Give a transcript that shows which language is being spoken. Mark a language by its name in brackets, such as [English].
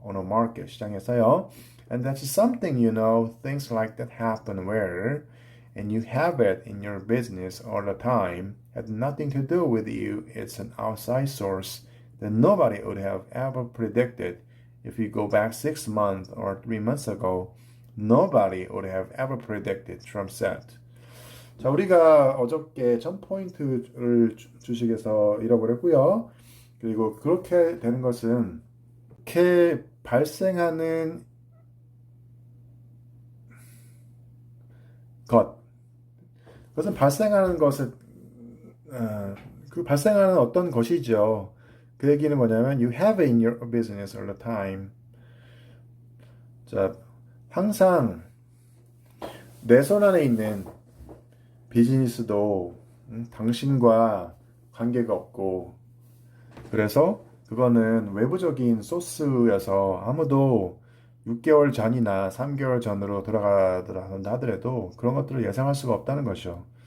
[English] On a market, 시장에서요. And that's something, things like that happen where, and you have it in your business all the time, had nothing to do with you. It's an outside source that nobody would have ever predicted. If you go back 6 months or 3 months ago, nobody would have ever predicted, Trump said. [Korean] 자, 우리가 어저께 1,000포인트를 주식에서 잃어버렸고요. 그리고 그렇게 되는 것은 이렇게 발생하는 그것은 발생하는 것은 그 발생하는 어떤 것이죠. [English] 그 얘기는 뭐냐면 you have it in your business all the time. [Korean] 자, 항상 내 손 안에 있는 비즈니스도 당신과 관계가 없고 그래서 그거는 외부적인 소스여서 아무도 6개월 전이나 3개월 전으로 돌아가더라 하더라도 그런 것들을 예상할 수가 없다는 것이죠.